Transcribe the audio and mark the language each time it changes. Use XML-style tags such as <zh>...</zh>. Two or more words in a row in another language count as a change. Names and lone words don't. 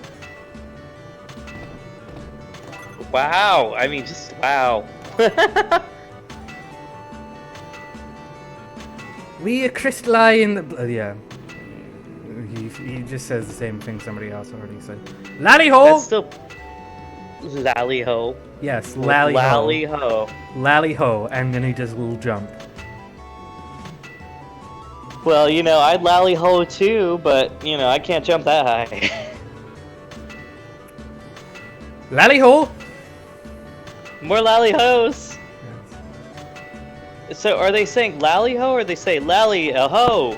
<en>Wow. I mean, just wow. We crystalline in the... yeah. He just says the same thing somebody else already said. Laddie ho! Lally-ho. Yes, lally-ho. Lally-ho. Lally-ho, and then he does a little jump. Well, I'd lally-ho too, but, I can't jump that high. Lally-ho! More lally-hos! So, are they saying lally-ho, or they say lally-ho?</en>